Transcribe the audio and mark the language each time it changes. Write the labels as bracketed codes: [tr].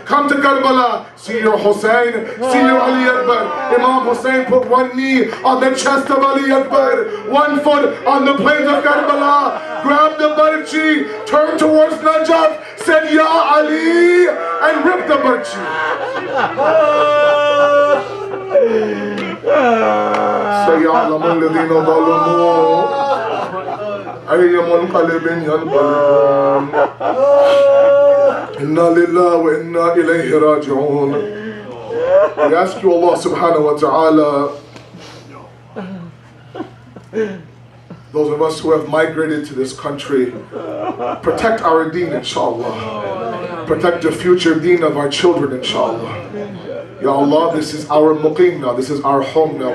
[en] Come to Karbala. See your Hussein. See your Ali Akbar. Imam Hussein put one knee on the chest of Ali Akbar, one foot on the plains of Karbala, grabbed the banshee, turned towards Najaf, said, Ya Ali, and ripped the banshee. [ar] سيعلم الذين ظلموا أي منقلب ينقلبون إنا لله وإنا إليه راجعون. [en] We ask you, Allah subhanahu wa ta'ala, those of us who have migrated to this country, protect our deen, inshallah. Protect the future deen of our children, inshallah. Ya Allah, this is our muqim now, this is our home now.